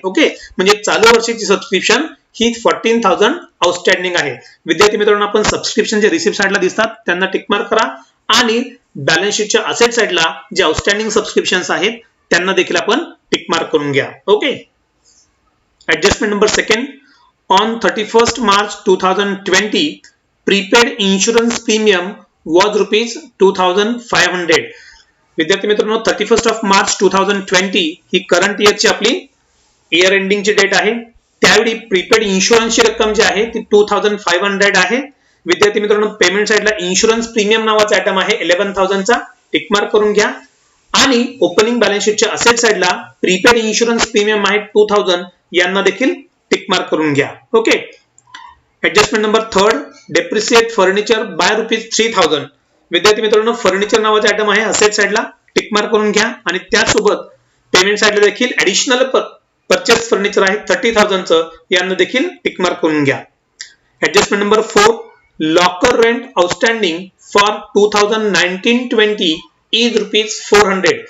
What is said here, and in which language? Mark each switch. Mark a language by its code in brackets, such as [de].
[mr] Okay, म्हणजे चालू वर्षाची सबस्क्रिप्शन ही 14,000 आउटस्टँडिंग आहे. विद्यार्थी मित्रांनो, आपण सबस्क्रिप्शन जे रिसिप्ट साइडला दिसतात त्यांना टिक मार्क करा आणि बॅलन्स शीटच्या असेट साइडला जे आउटस्टँडिंग सबस्क्रिप्शन्स आहेत त्यांना देखील आपण टिक मार्क करून घ्या. Okay, [en] Adjustment number second, on 31st March 2020 prepaid insurance premium was rupees 2500. [mr] विद्यार्थी मित्रांनो 31st of March 2020 he current इयरची आपली इयर एंडिंगची डेट आहे. त्यावेळी प्रीपेड इन्शुरन्सची रक्कम जी आहे ती 2500 आहे. विद्यार्थी मित्रांनो पेमेंट साइडला इन्शुरन्स प्रीमियम नावाचा आयटम आहे 11000 चा, टिक मार्क करून घ्या. आणि ओपनिंग बॅलन्स शीटच्या असेट साइडला प्रीपेड इन्शुरन्स प्रीमियम आहे 2000, यांना देखील टिक मार्क करून घ्या. Okay. [en] Adjustment number 3, depreciate furniture by rupees 3000. [mr] विद्यार्थी मित्रांनो फर्निचर नावाचा आयटम आहे असेट साइडला, टिक मार्क करून घ्या. आणि त्यासोबत पेमेंट साइडला देखील ऍडिशनल परचेस फर्निचर आहे 30000 चं, यांना देखील टिक मार्क करून घ्या. [en] Adjustment number 4, locker rent outstanding for 2019-20 is rupees 400.